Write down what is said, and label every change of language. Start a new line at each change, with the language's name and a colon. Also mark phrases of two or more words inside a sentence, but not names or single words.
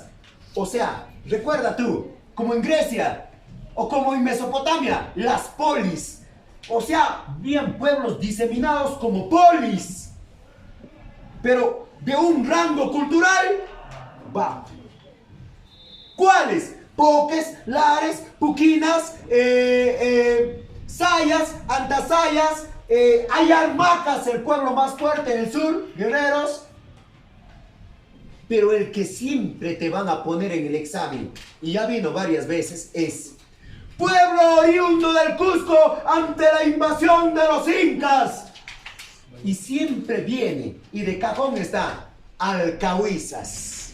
Spanish: O sea, recuerda tú, como en Grecia o como en Mesopotamia, las polis. O sea, vivían pueblos diseminados como polis, pero de un rango cultural bajo. ¿Cuáles? Poques, lares, puquinas, sayas, antasayas, ayarmacas, el pueblo más fuerte del sur, guerreros. Pero el que siempre te van a poner en el examen, y ya vino varias veces, es pueblo oriundo del Cusco ante la invasión de los incas. Y siempre viene, y de cajón está, alcahuizas.